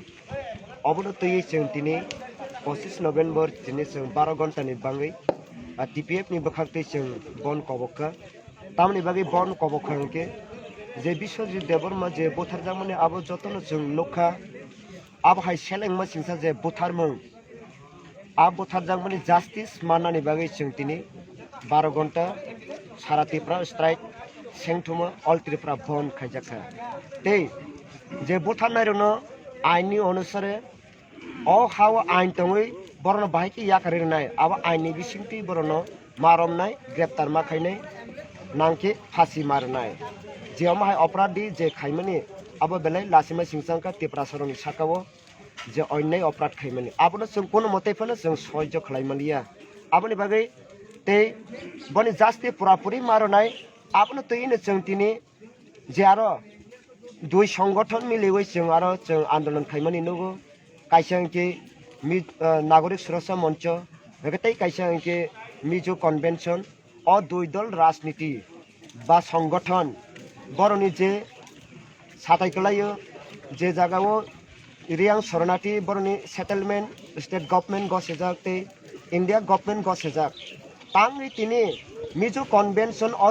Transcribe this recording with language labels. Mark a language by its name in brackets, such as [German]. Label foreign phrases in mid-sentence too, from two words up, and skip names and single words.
[Kok Borok] obono tui sung tini 25 November sini sung 12 घंटा ni bangai TPF ni bakhakte sung bon kobokka tamni bagi bon kobokka ke je Bishwajit Debbarma je butharjakmani abo jotono sung lokha abo hai selengma singsa je butharmung abo butharjakmani justice manani bagi sung tini 12 घंटा सारा त्रिपुरा स्ट्राइक सेंथुमो अल त्रिपुरा बन खाइजाखा ते जे बुथार नायरनो आइननि अनुसारे अ हाव आइन तङै बरनो बाहायखि याकारिनाय आबा आइननि बिसिंथि बरनो मारमनाय ग्रेप्तार माखायनाय नांखि फांसि मारनाय जेव माहाय अपराधी जे खाइमानि आबो बेलाय लासिमा सिंसांका त्रिपुरा सरंनि साकाओ जे अन्याय अपराध खाइमानि आबोनो जों कोनो मतेफोनो जों सह्य खालायमालिया आबोनि बागै ते बनि जास्ति पुरापुरि मारनाय आबोनो तैनो जों तिनि जे आरो दुई संगठन मिलिवै जों आरो जों आंदोलन खाइमानि नुगो काइसा के नागरिक सुरक्षा मंच बेगतै काइसा के मिजो कन्वेंशन और दुई दल राजनीति बा संगठन बरनि जे साथायखलायो जे जागाओ रियां शरणार्थी बरनि सेटलमेंट [English] state government [Kok Borok] गसेजाक [English] India government [Kok Borok] गसेजाक तांनि तिनि मिजो कन्वेंशन और